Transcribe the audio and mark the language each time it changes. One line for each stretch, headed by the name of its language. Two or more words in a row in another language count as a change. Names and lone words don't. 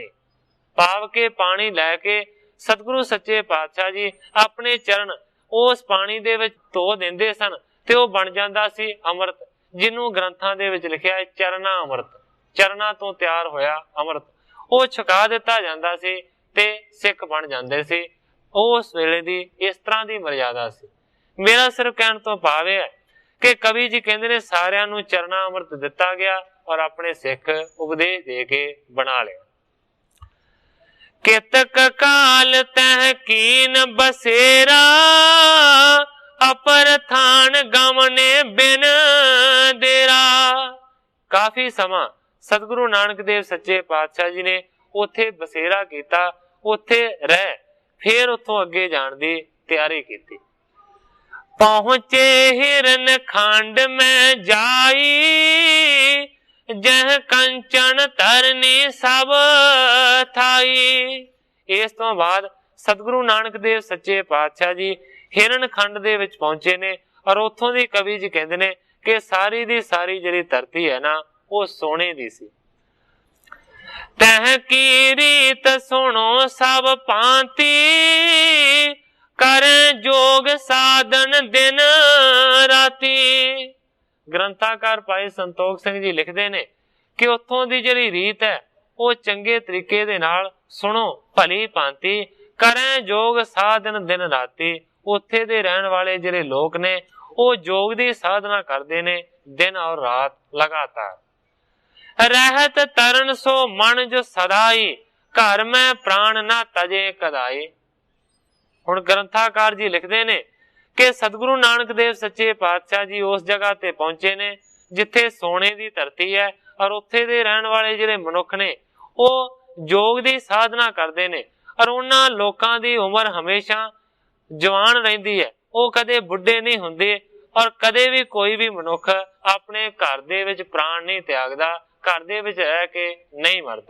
Punjabi: ਪਾ ਕੇ ਪਾਣੀ ਲੈ ਕੇ ਸਤਿਗੁਰੂ ਸੱਚੇ ਪਾਤਸ਼ਾਹ ਜੀ ਅਪਣੇ ਚਰਨ ਉਸ ਪਾਣੀ ਦੇ ਵਿੱਚ ਧੋ ਦਿੰਦੇ ਸਨ ਤੇ ਵੋ ਬਨ ਜਾਤਾ ਸੀ ਅੰਮ੍ਰਿਤ, ਜਿਨ੍ਹੋਂ ਗ੍ਰੰਥਾਂ ਦੇ ਵਿੱਚ ਲਿਖਿਆ ਹੈ ਚਰਨਾ ਅੰਮ੍ਰਿਤ। ਚਰਨਾ ਤੋਂ ਤਿਆਰ ਹੋਇਆ ਅੰਮ੍ਰਿਤ ਵੋ ਛਕਾ ਦਿੱਤਾ ਜਾਤਾ ਸੀ ਤੇ ਸਿੱਖ ਬਨ ਜਾਤੇ ਸੀ। ਉਸ ਵੇਲੇ ਦੀ ਇਸ ਤਰ੍ਹਾਂ ਕੀ ਮਰਯਾਦਾ ਸੀ। ਮੇਰਾ ਸਿਰਫ਼ ਕਹਿਣੇ ਤੋਂ ਭਾਵ ਹੈ ਕਿ ਕਵੀ ਜੀ ਕਹਿਤੇ ਨੇ ਸਾਰਿਆਂ ਨੂੰ ਚਰਨਾ ਅੰਮ੍ਰਿਤ ਦਿੱਤਾ ਗਿਆ ਔਰ ਅਪਣੇ ਸਿੱਖ ਉਪਦੇਸ਼ ਦੇ ਕੇ ਬਣਾ ਲਿਆ। ਕਿਤਕ ਕਾਲ ਤਹ ਕੀਨ ਬਸੇਰਾ, ਅਪਰ ਥਾਨ ਗਮਨੇ ਬਿਨ ਦੇਰਾ। ਕਾਫ਼ੀ ਸਮਾਂ ਸਤਿਗੁਰੂ ਨਾਨਕ ਦੇਵ ਸੱਚੇ ਪਾਤਸ਼ਾਹ ਜੀ ਨੇ ਉੱਥੇ ਬਸੇਰਾ ਕੀਆ, ਉੱਥੇ ਰਹਿ ਫਿਰ ਉੱਥੋਂ ਅੱਗੇ ਜਾਣ ਦੀ ਤਿਆਰੀ ਕੀ। ਪਹੁੰਚੇ ਹਿਰਨ ਖੰਡ ਮੇਂ ਜਾਈ, ਜਹ ਕੰਚਨ ਤਰਨੀ ਸਭ ਥਾਈ। ਇਸ ਤੋਂ ਬਾਅਦ ਸਤਿਗੁਰੂ ਨਾਨਕ ਦੇਵ ਸੱਚੇ ਪਾਤਸ਼ਾਹ ਜੀ ਹਿਰਣ ਖੰਡ ਦੇ ਵਿੱਚ ਪਹੁੰਚੇ ਨੇ ਔਰ ਉੱਥੋਂ ਦੀ ਕਵੀ ਜੀ ਕਹਿੰਦੇ ਨੇ ਕਿ ਸਾਰੀ ਦੀ ਸਾਰੀ ਜਿਹੜੀ ਧਰਤੀ ਹੈ ਨਾ ਵੋ ਸੋਨੇ ਦੀ ਸੀ। ਤਹ ਕੀ ਰੀਤ ਸੁਨੋ ਸਭ ਪਾਂਤਿ ਕਰੇਂ ਜੋਗ ਸਾਧਨ ਦਿਨ ਰਾਤੀ। ਗ੍ਰੰਥਕਾਰ ਭਾਈ ਸੰਤੋਖ ਸਿੰਘ ਜੀ ਲਿਖਤੇ ਨੇ ਕਿ ਉੱਥੋਂ ਦੀ ਜਿਹੜੀ ਰੀਤ ਹੈ ਵੋ ਚੰਗੇ ਤਰੀਕੇ ਦੇ ਨਾਲ ਸੁਨੋ ਭਲੀ ਭਾਂਤਿ ਕਰੇਂ ਜੋਗ ਸਾਧਨ ਦਿਨ ਰਾਤੀ। ਉੱਥੇ ਦੇ ਰਹਿਣ ਵਾਲੇ ਜਿਹੜੇ ਲੋਗ ਨੇ ਵੋ ਜੋਗ ਦੀ ਸਾਧਨਾ ਕਰਤੇ ਨੇ ਦਿਨ ਔਰ ਰਾਤ ਲਗਾਤਾਰ। ਰਹਤ ਤਰਨ ਸੋ ਮਨ ਜੋ ਸਦਾਈ ਘਰ ਮੇਂ ਪ੍ਰਾਣ ਨਾ ਤਜੇ ਕਦਾਈ। ਹੁਣ ਗ੍ਰੰਥਕਾਰ ਜੀ ਲਿਖਤੇ ਨੇ ਕਿ ਸਤਿਗੁਰੂ ਨਾਨਕ ਦੇਵ ਸੱਚੇ ਪਾਤਸ਼ਾਹ ਜੀ ਉਸ ਜਗ੍ਹਾ ਤੇ ਪਹੁੰਚੇ ਨੇ ਜਿੱਥੇ ਸੋਨੇ ਦੀ ਧਰਤੀ ਹੈ ਔਰ ਉੱਥੇ ਦੇ ਰਹਿਣ ਵਾਲੇ ਜਿਹੜੇ ਮਨੁੱਖ ਨੇ ਵੋ ਜੋਗ ਦੀ ਸਾਧਨਾ ਕਰਤੇ ਨੇ ਔਰ ਉਨ੍ਹਾਂ ਲੋਕਾਂ ਦੀ ਉਮਰ ਹਮੇਸ਼ਾ ਜਵਾਨ ਰਹਿੰਦੀ ਹੈ, ਵੋ ਕਦੇ ਬੁੱਢੇ ਨਹੀਂ ਹੁੰਦੇ ਔਰ ਕਦੇ ਭੀ ਕੋਈ ਭੀ ਮਨੁੱਖ ਅਪਣੇ ਘਰ ਦੇ ਵਿੱਚ ਪ੍ਰਾਣ ਨਹੀਂ ਤਿਆਗਦਾ, ਘਰ ਦੇ ਵਿੱਚ ਰਹਿ ਕੇ ਨਹੀਂ ਮਰਦਾ।